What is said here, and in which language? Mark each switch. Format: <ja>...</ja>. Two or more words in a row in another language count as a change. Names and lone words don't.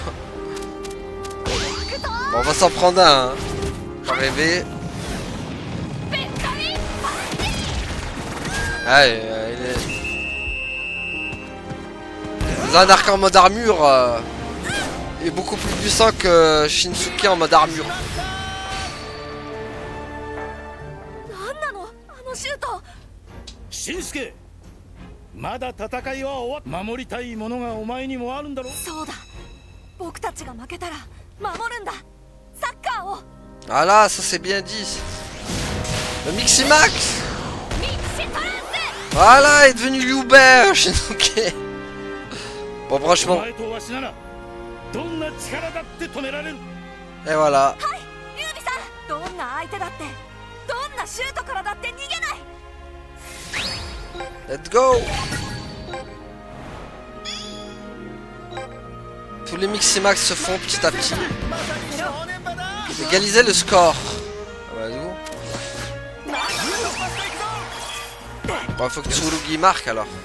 <fr>Bon, on va s'en prendre un, hein. Pas rêver. Ouais, Zanark en mode armure est beaucoup plus puissant que Shinsuke en mode armure.</fr> <ja>Shinsuke, まだ戦いは終わっ守りたいものがお前にもあるんだろ。そうだ。僕たちが負けたら守るんだ。サッカーを。</ja> <fr>Ah là, ça c'est bien dit. Le Miximax. Voilà, il est devenu Liu Bei, Shinsuke. Bon, franchement. Et voilà.</fr> <en>Let's go.</en> <fr>Tous les Miximax se font petit à petit. Égaliser le score. Ah bah, bon, faut que Tsurugi marque alors.</fr>